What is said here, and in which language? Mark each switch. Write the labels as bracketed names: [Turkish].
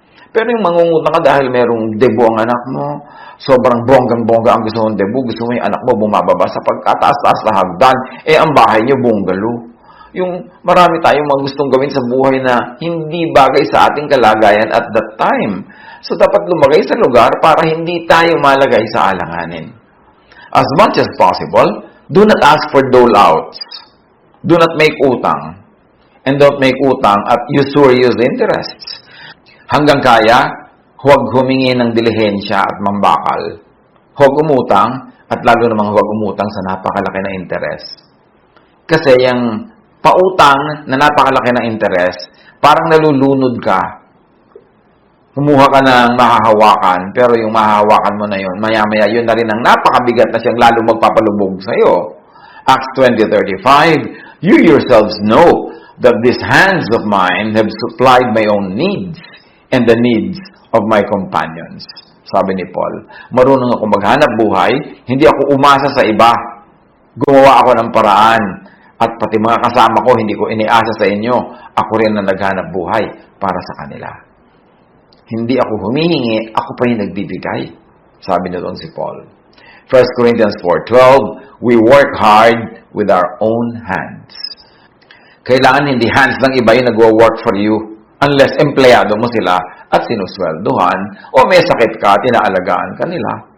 [Filipino] Pero yung mangungutang ka dahil merong debo ang anak mo, sobrang bonggang-bongga ang gusto mong debo, gusto mo yung anak mo bumababa sa pagkataas-taas na hagdan, ang bahay niyo bungalow. Yung marami tayong mga gustong gawin sa buhay na hindi bagay sa ating kalagayan [English] at that time. [Filipino] So dapat lumagay sa lugar para hindi tayo malagay sa alanganin. [English] As much as possible, do not ask for dole-outs. Do not make utang. And don't make utang at usurious interests. [Filipino] Hanggang kaya, huwag humingi ng dilihensya at mambakal. Huwag umutang at lalo namang huwag umutang sa napakalaki na interes. Kasi yung pautang na napakalaki na interes, parang nalulunod ka. Kumuha ka ng mahahawakan, pero yung mahahawakan mo na yun, maya-maya yun na rin ang napakabigat na siyang lalo magpapalubog sa iyo. [English] Acts 20:35, you yourselves know that these hands of mine have supplied my own needs and the needs of my companions. [Filipino] Sabi ni Paul, marunong ako maghanap buhay, hindi ako umasa sa iba. Gumawa ako ng paraan. At pati mga kasama ko, hindi ko iniasa sa inyo. Ako rin na naghanap buhay para sa kanila. Hindi ako humihingi, ako pa yung nagbibigay. Sabi na doon si Paul. [English] 1 Corinthians 4:12, we work hard with our own hands. [Filipino] Kailangan hindi hands ng iba yung nagwo-work for you unless empleyado mo sila at sinusweldohan o may sakit ka at inaalagaan ka nila.